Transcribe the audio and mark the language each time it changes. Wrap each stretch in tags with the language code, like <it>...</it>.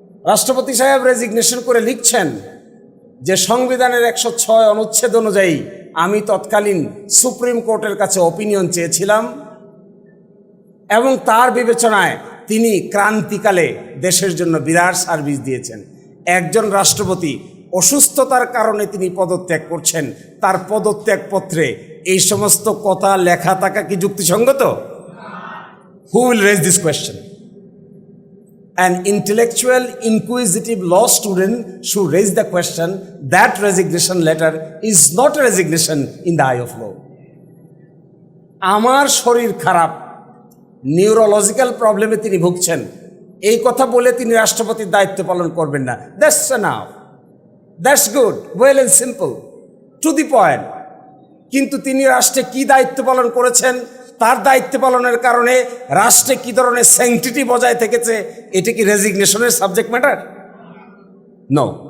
<bn>রাষ্ট্রপতি সাহেব রেজিগনেশন করে লিখছেন যে সংবিধানের 106 অনুচ্ছেদ অনুযায়ী আমি তৎকালীন সুপ্রিম কোর্টের কাছে অপিনিয়ন চেয়েছিলাম এবং তার বিবেচনায় তিনি ক্রান্তিকালে দেশের জন্য বিরাট সার্ভিস দিয়েছেন। একজন রাষ্ট্রপতি অসুস্থতার কারণে তিনি পদত্যাগ করছেন, তার পদত্যাগপত্রে এই সমস্ত কথা লেখা থাকা কি যুক্তিসঙ্গত?</bn> <en>Who will raise this question? An intellectual, inquisitive law student should raise the question that resignation letter is not a resignation in the eye of law.</en> <bn>আমার শরীর খারাপ, নিউরোলজিক্যাল প্রবলেমে তিনি ভুগছেন, এই কথা বলে তিনি রাষ্ট্রপতির দায়িত্ব পালন করবেন না।</bn> <en>That's enough. That's good. Well and simple. To the point.</en> <bn>কিন্তু তিনি রাষ্ট্রে কি দায়িত্ব পালন করেছেন, তার দায়িত্ব পালনের কারণে রাষ্ট্রে কি ধরনের স্যাংটিটি বজায় থেকেছে, এটা কি রেজিগনেশনের সাবজেক্ট ম্যাটার? নো।</bn>